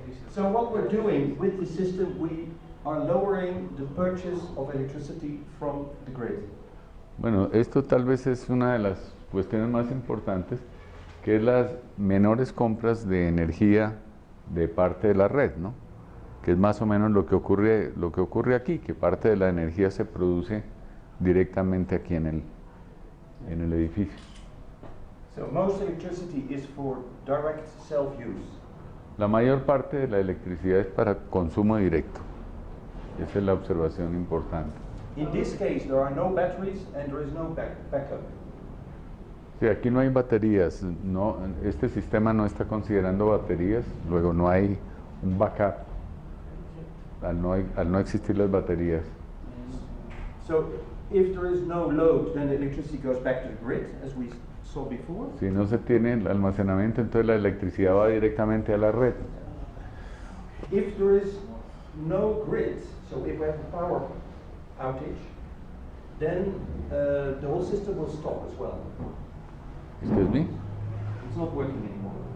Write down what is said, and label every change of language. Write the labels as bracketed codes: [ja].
[en] So what we're doing with the system, we are lowering the purchase of electricity from the grid. [es] Bueno, esto tal vez es una de las cuestiones más importantes, que es las menores compras de energía de parte de la red, ¿no? Que es más o menos lo que ocurre aquí, que parte de la energía se produce directamente aquí en el edificio. [en] So most electricity is for direct self-use. [es] La mayor parte de la electricidad es para consumo directo. Esa es la observación importante. [en] In this case, there are no batteries and there is no backup. [es] Sí, aquí no hay baterías, este sistema no está considerando baterías, luego no hay un backup al no existir las baterías. [en] So if there is no load, then the electricity goes back to the grid, as we saw before. [es] Si no se tiene el almacenamiento, entonces la electricidad va directamente a la red. [en] If there is no grid, so if we have a power outage, then the whole system will stop as well. Excuse me? It's not working anymore.